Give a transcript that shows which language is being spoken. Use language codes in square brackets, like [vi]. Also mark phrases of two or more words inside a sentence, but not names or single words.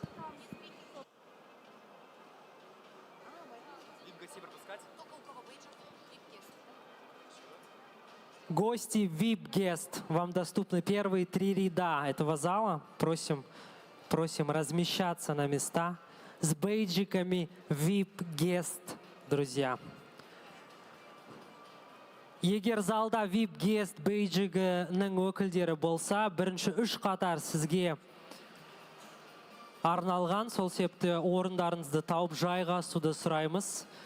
[ru] Гости VIP-гест, вам доступны первые 3 ряда этого зала. Просим размещаться на места с бейджиками VIP-гест, друзья. [kk] Егер залда VIP-гест бейджигінің өкілдері болса, бірінші 3 қатар сізге арналған, сол себепті орындарыңызды тауып жайғасуды сұраймыз.